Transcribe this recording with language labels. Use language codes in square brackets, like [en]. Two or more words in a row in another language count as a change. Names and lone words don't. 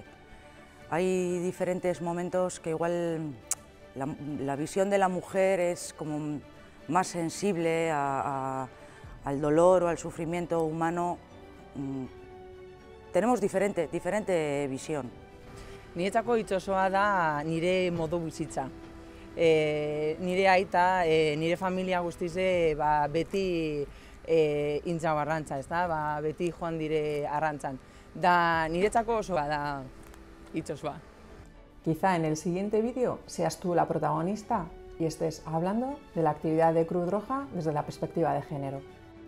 [es] Hay diferentes momentos que igual la visión de la mujer es como más sensible al dolor o al sufrimiento humano. Tenemos diferente visión. [eu] Niretzako itsasoa da nire modu bizitza. Nire aita, nire familia guztize beti intzau arrantza, ezta? Beti joan dire arrantzan. Da niretzako oso da itsasoa. [es] Quizá en el siguiente vídeo seas tú la protagonista y estés hablando de la actividad de Cruz Roja desde la perspectiva de género.